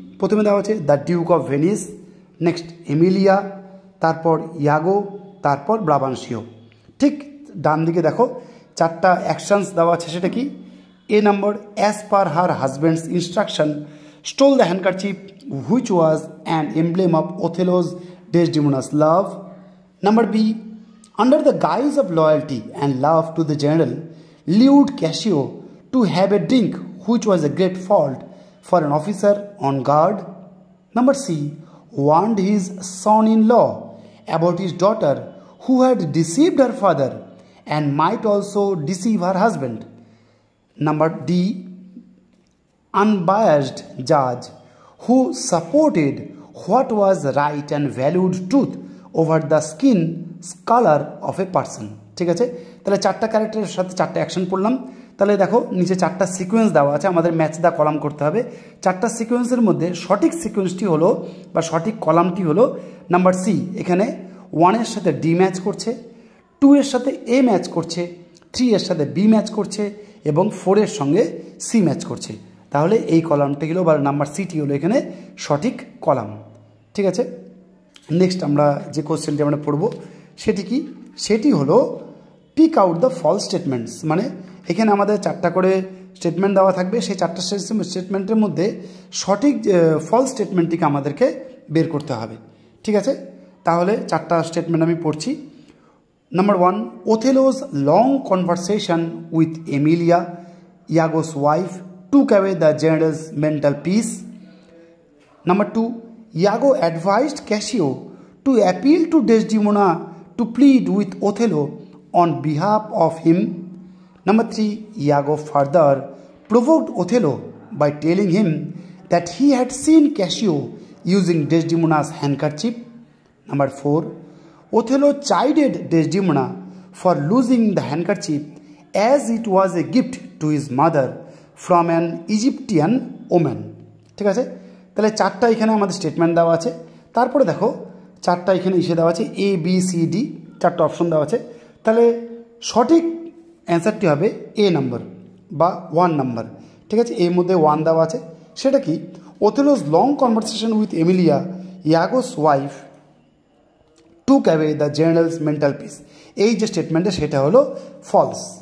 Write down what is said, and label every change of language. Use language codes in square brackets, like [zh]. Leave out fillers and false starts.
[bn] প্রথমে দেওয়া আছে the Duke of Venice, next Emilia, তারপর ইয়াগো, তারপর ব্রাবান্সিও। ঠিক ডান দিকে দেখো চারটা অ্যাকশানস দেওয়া আছে, সেটা কি? [en] A নম্বর, as per her husband's instruction stole the handkerchief which was an emblem of Othello's Desdemona's love. Number B, under the guise of loyalty and love to the general, lured Cassio to have a drink, which was a great fault for an officer on guard. Number C, warned his son-in-law about his daughter who had deceived her father and might also deceive her husband. Number D, unbiased judge who supported what was right and valued truth over the skin color of a person. [bn] ঠিক আছে, তাহলে চারটা ক্যারেক্টারের সাথে চারটা action পড়লাম। তাহলে দেখো নিচে চারটা সিকোয়েন্স দেওয়া আছে, আমাদের ম্যাচ দা কলাম করতে হবে। চারটা সিকোয়েন্সের মধ্যে সঠিক সিকোয়েন্সটি হলো বা সঠিক কলামটি হলো নাম্বার সি। এখানে 1 এর সাথে ডি ম্যাচ করছে, 2 এর সাথে এ ম্যাচ করছে, 3 এর সাথে বি ম্যাচ করছে এবং 4 এর সঙ্গে সি ম্যাচ করছে। তাহলে এই কলামটি হলো বা নাম্বার সিটি হলো এখানে সঠিক কলাম। ঠিক আছে, নেক্সট আমরা যে কোশ্চেনটি আমরা পড়ব সেটি কি, সেটি হলো [en] Pick out the false statements. [bn] মানে এখানে আমাদের চারটা করে স্টেটমেন্ট দেওয়া থাকবে, সেই চারটা স্টেটমেন্টের মধ্যে সঠিক ফলস স্টেটমেন্টটিকে আমাদেরকে বের করতে হবে। ঠিক আছে, তাহলে চারটা স্টেটমেন্ট আমি পড়ছি। [en] Number 1, Othello's long conversation with Emilia, Iago's wife, took away the general's mental peace. Number 2, Iago advised Cassio to appeal to Desdemona to plead with Othello on behalf of him. Number 3, Iago further provoked Othello by telling him that he had seen Cassio using Desdemona's handkerchief. Number 4, Othello chided Desdemona for losing the handkerchief as it was a gift to his mother from an Egyptian woman. [bn] ঠিক আছে, তাহলে চারটা এখানে আমাদের statement দেওয়া আছে। তারপরে দেখো চারটা এখানে এসে দেওয়া আছে এ বি সি ডি, চারটা অপশন দেওয়া আছে। তাহলে সঠিক অ্যান্সারটি হবে এ নাম্বার বা 1 নাম্বার। ঠিক আছে, এর মধ্যে 1 দেওয়া আছে। সেটা কি, [en] Othello's long conversation with Emilia, Iago's wife took away the general's mental peace, [bn] এই যে স্টেটমেন্টটা সেটা হলো ফলস।